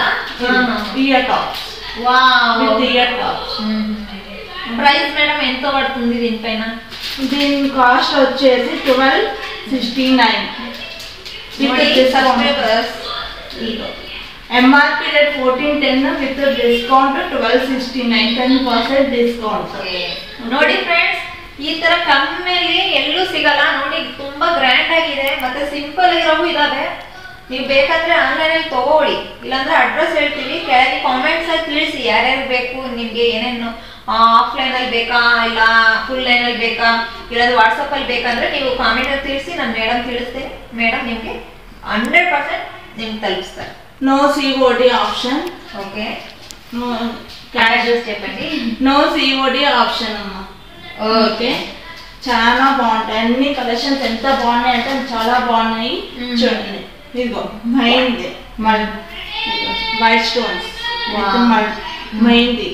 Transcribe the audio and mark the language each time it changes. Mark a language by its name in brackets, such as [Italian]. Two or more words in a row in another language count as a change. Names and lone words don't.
[English] ear tops. [Telugu] వావ్, [English] with ear tops. [Telugu] ప్రైస్ మేడం ఎంత పడుతుంది దీనిపైన? దీని కాస్ట్ వచ్చేసి 1269 MRP రేట్ 1410 విత్ ಡಿಸ್ಕೌಂಟ್ 1269 10% ಡಿಸ್ಕೌಂಟ್. [Kannada] ನೋಡಿ ಫ್ರೆಂಡ್ಸ್, ಈ ತರ ಕಮ್ಮಿಯಲ್ಲಿ ಎಲ್ಲೂ ಸಿಗಲ್ಲ ನೋಡಿ. ತುಂಬಾ ಗ್ರ್ಯಾಂಡ್ ಆಗಿದೆ ಮತ್ತೆ ಸಿಂಪಲ್ ಆಗಿರೋವು ಇದಾವೆ. ನೀವು ಬೇಕಾದ್ರೆ ಆನ್ಲೈನ್ ಅಲ್ಲಿ ತಗೊಳ್ಳಿ, ಇಲ್ಲಾಂದ್ರೆ ಅಡ್ರೆಸ್ ಹೇಳ್ತೀವಿ, ಕೆಳಗೆ ಕಾಮೆಂಟ್ಸ್ ಅಲ್ಲಿ ತಿಳಿಸಿ ಯಾರ್ಯಾರು ಬೇಕು ನಿಮ್ಗೆ, ಏನೇನು ಆಫ್ಲೈನ್ ಅಲ್ಲಿ ಬೇಕಾ ಇಲ್ಲ [English] full line [Kannada] ಅಲ್ಲಿ ಬೇಕಾ, ಇಲ್ಲಾಂದ್ರೆ ವಾಟ್ಸಪ್ ಅಲ್ಲಿ ಬೇಕಂದ್ರೆ ನೀವು ಕಾಮೆಂಟ್ ಅಲ್ಲಿ ತಿಳಿಸಿ, ನಾನು ಮೇಡಮ್ ತಿಳಿಸ್ತೀನಿ. ಮೇಡಮ್ ನಿಮ್ಗೆ 100% ನಿಮ್ಗೆ ತಲುಪಿಸ್ತಾರೆ. [English] no COD option. [Telugu] ఓకే, నో అడ్రస్ చెప్పండి. [English] no COD option [Telugu] అమ్మ. ఓకే, చాలా బాగుంటాయి అన్ని కలెక్షన్స్. ఎంత బాగున్నాయి అంటే చాలా బాగున్నాయి. చూడండి, ఇదిగో మైంది [English] white stones [Telugu] మైంది.